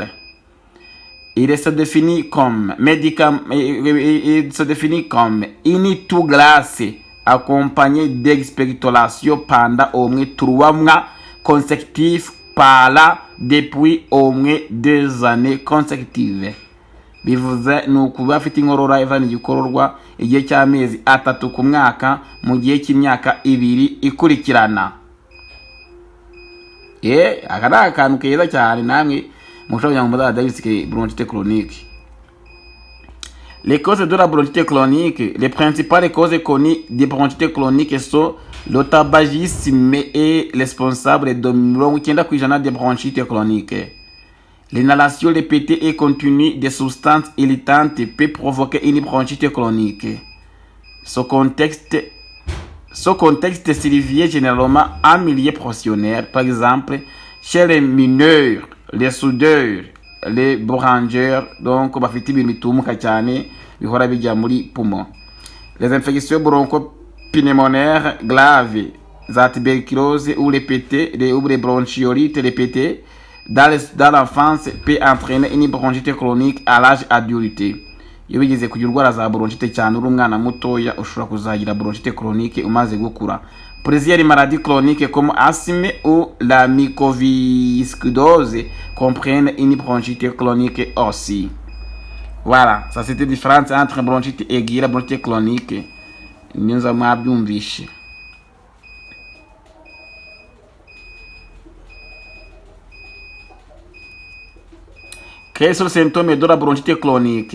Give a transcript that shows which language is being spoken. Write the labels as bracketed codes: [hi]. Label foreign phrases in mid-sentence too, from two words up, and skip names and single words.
[fr] Il se définit comme une toux glace accompagné d'expectoration pendant au moins 3 mois consécutifs par là depuis au moins 2 années consécutives. [rw] Bivuze ni ukuba afite inkorora ivana igikororwa igihe cy'amezi 3 ku mwaka mu gihe cy'imyaka 2 ikurikirana. Aka ni akantu keza cyane namwe mushobora ngo muzadabisike [fr] bronchite chronique. Les causes de la bronchite chronique, les principales causes connues de bronchite chronique sont le tabagisme est responsable de 90% des bronchites chroniques. L'inhalation répétée et continue de substances irritantes peut provoquer une bronchite chronique. Ce contexte s'élève généralement en milieu professionnel, par exemple chez les mineurs, les soudeurs, les bourrangeurs, donc [rw] bafite ibintu bitumuka cyane bihora bijya muri [fr] poumon. Les infections bronchopulmonaires graves, la tuberculose ou répétées, ou les bronchiolites répétées dans l'enfance peut entraîner une bronchite chronique à l'âge adulte. [rw] Iyo bigeze kugira urwara za bronchite cyane uri umwana mutoya ushobora kuzagira [fr] bronchite chronique [rw] umaze gukura. [fr] Plusieurs maladies chroniques comme asthme ou la mucoviscidose comprennent une bronchite chronique aussi. Voilà, ça c'était la différence entre bronchite aiguë et la bronchite chronique. Nous avons byumvishe. Quels sont les symptômes de la bronchite chronique?